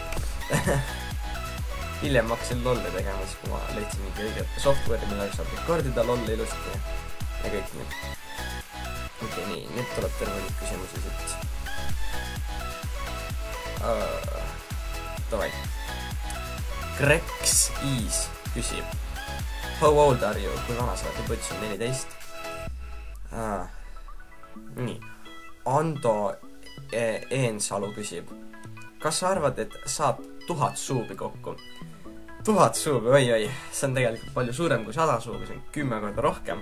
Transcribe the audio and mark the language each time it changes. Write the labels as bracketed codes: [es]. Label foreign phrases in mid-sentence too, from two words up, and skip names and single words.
[et] Hiljem ma hakkasin lolli tegema, siis kui ma leidsin mingi õiget software'i, millega saab rekordida lolli ilusti ja kõik nii. Okei, nii, nüüd tuleb terve nüüd küsimusi siit. Davai. Grex Ees küsib, [en] how old are you? [et] Kui vana sa oled? Ma ütlesin 14. Nii. Ando Eensalu küsib, kas sa arvad, et saab 1000 suubi kokku? 1000 suubi, oi, see on tegelikult palju suurem kui 100 suubi, see on 10 korda rohkem.